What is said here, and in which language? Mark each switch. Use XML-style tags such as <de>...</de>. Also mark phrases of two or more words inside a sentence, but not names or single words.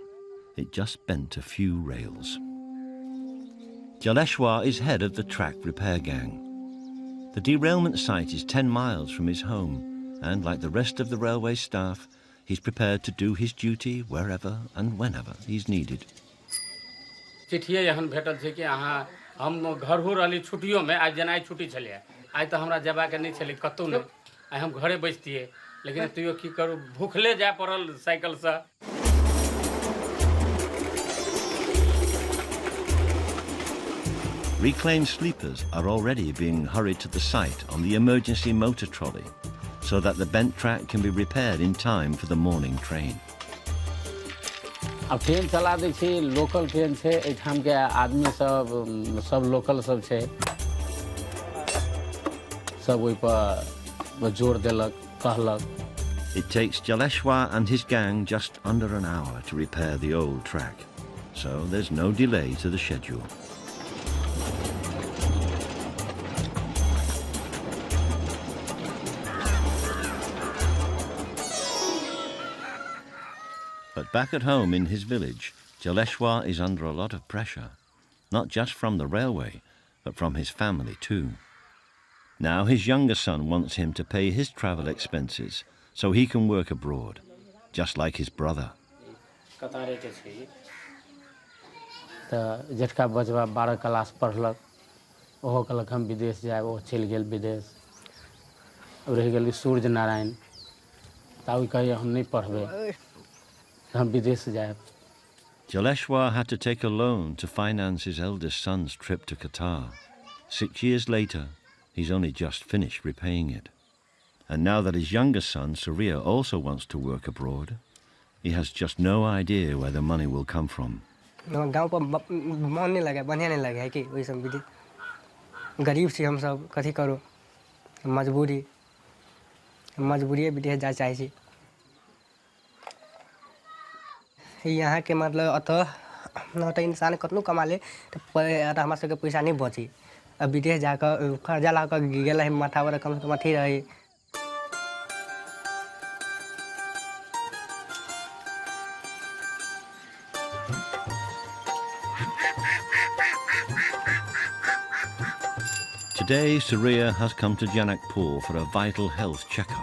<en>It just bent a few rails. Jaleshwar is head of the track repair gang. The derailment site is 10 miles from his home, and like the rest of the railway staff, he's prepared to do his duty wherever and whenever he's needed.</en> <mai>चिट्ठिए एहन भेटल छै कि अहाँ हम घर हो रहली छुट्टियों में, आज जेनाइ छुट्टी छलै, आज तो हमरा जेबाके नहीं छलै कतौ नहीं, आई हम घरे बैठतिए, लेकिन तैयो की करू, भूखले जाय पड़ल साइकिल से।</mai> <en>Reclaimed sleepers are already being hurried to the site on the emergency motor trolley so that the bent track can be repaired in time for the morning train.</en> <mai>अब ट्रेन चला दै छी, लोकल ट्रेन छै, एठाम के आदमी सब लोकल सब छै, सब ओइ पर जोर देलक, कहलक।</mai> <en>It takes Jaleshwar and his gang just under an hour to repair the old track, so there's no delay to the schedule. But back at home in his village, Jaleshwar is under a lot of pressure, not just from the railway, but from his family too. Now his younger son wants him to pay his travel expenses so he can work abroad, just like his brother.</en> <mai>जेठका बचवा 12 क्लास पढ़लक, ओहो कहलक हम विदेश जाए, वो चल गेल विदेश। अब रह गेल सूर्य नारायण, ताऊ कहिए हम नहीं पढ़बे, हम विदेश जाए।</mai> <en>Jaleshwar had to take a loan to finance his eldest son's trip to Qatar. 6 years later, he's only just finished repaying it. And now that his younger son, Surya, also wants to work abroad, he has just no idea where the money will come from.</en> <mai>गाँव पर मन नहीं लगे, बढ़िया नहीं लगे है कि वही सब विधि गरीब छी हम सब, कथी करो, मजबूरी विदेश जा चाहे छी। यहाँ के मतलब अत इंसान कतनो कमा ले तो हमरा सबके पैसा नहीं बची, अब विदेश जाकर कर्जा ला कर गेल है, माथा पर कम से कम अथी रही।</mai> <en>Today, Surya has come to Janakpur for a vital health checkup.</en>